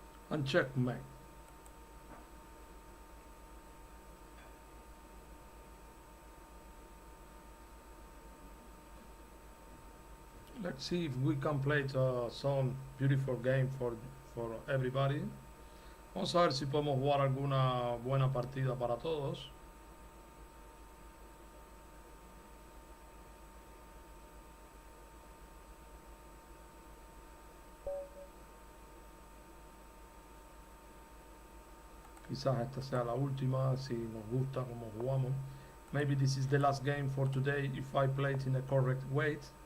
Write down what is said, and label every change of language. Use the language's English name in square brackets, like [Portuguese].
[English] and checkmate. Let's see if we can play some beautiful game for everybody. [Spanish] Vamos a ver si podemos jugar alguna buena partida para todos. Quizás esta sea la última, si nos gusta como jugamos. [English] Maybe this is the last game for today if I play it in the correct way.